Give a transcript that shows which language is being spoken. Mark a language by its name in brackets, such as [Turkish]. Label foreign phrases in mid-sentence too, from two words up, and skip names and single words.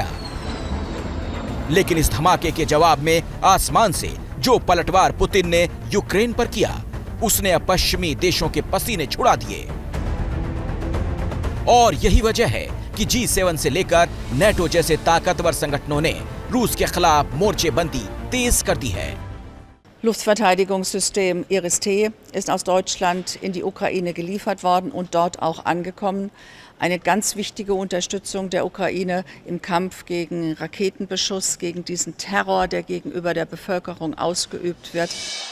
[Hindi] लेकिन इस धमाके के जवाब में आसमान से जो पलटवार पुतिन ने यूक्रेन पर किया, उसने अब पश्चिमी देशों के पसीने छुड़ा दिए। और यही वजह है कि G7 से लेकर नेटो जैसे ताकतवर संगठनों ने रूस के खिलाफ मोर्चेबंदी तेज कर दी है। [German] Luftverteidigungssystem Iris-T ist aus Deutschland in die Ukraine geliefert worden und dort auch angekommen. Eine ganz wichtige Unterstützung der Ukraine im Kampf gegen Raketenbeschuss, gegen diesen Terror, der gegenüber der Bevölkerung ausgeübt wird.